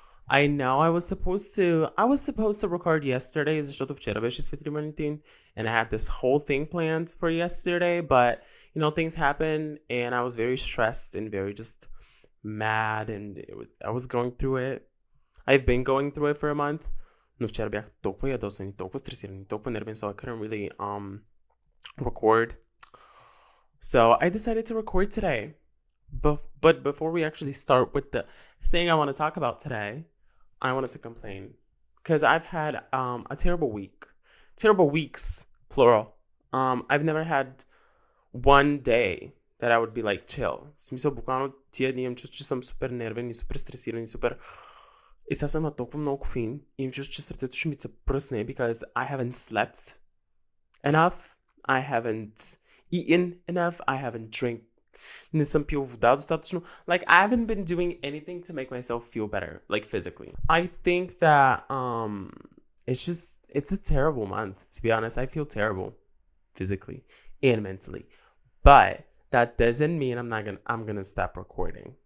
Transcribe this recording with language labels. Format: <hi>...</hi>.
<en>I know I was supposed to record yesterday,</en> <bg>защото вчера беше Светли Валентин,</bg> <en>and I had this whole thing planned for yesterday, but things happen and I was very stressed and very just mad and I was going through it. I've been going through it for a month.</en> <bg>Но вчера бях толкова ядосан и толкова стресиран и толкова нервен,</bg> <en>so I couldn't really record. So I decided to record today. But before we actually start with the thing I want to talk about today, I wanted to complain because I've had a terrible week. Terrible weeks, plural. I've never had one day that I would be like chill.</en> <bg>В смисъл, буквално тия дни имам чувство, че съм супер нервен и супер стресиран и супер. И сега съм на толкова много кофеин и им чувство, че сърцето ще ми се пръсне</bg> <en>because I haven't slept enough. I haven't eaten enough. I haven't drank.</en> <bg>Не съм пил вода достатъчно.</bg> <en>Like, I haven't been doing anything to make myself feel better, like physically. I think that it's a terrible month, to be honest. I feel terrible physically and mentally. But that doesn't mean I'm gonna stop recording.</en>